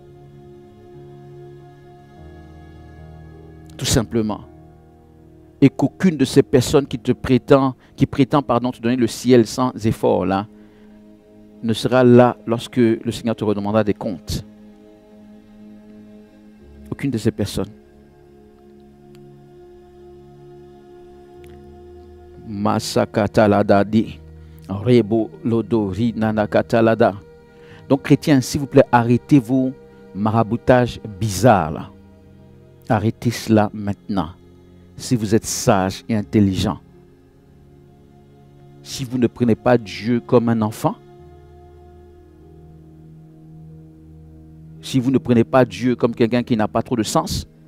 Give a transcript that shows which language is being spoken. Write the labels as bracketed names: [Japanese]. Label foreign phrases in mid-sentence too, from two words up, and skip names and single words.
[French] Tout simplement. Et qu'aucune de ces personnes qui prétend te donner le ciel sans effort là, ne sera là lorsque le Seigneur te redemandera des comptes. Aucune de ces personnes. Masakataladadi. Rebo lodori nanakatalada. Donc chrétiens, s'il vous plaît, arrêtez vos maraboutages bizarres là. Arrêtez cela maintenant. Si vous êtes sage et intelligent. Si vous ne prenez pas Dieu comme un enfant. Si vous ne prenez pas Dieu comme quelqu'un qui n'a pas trop de sens.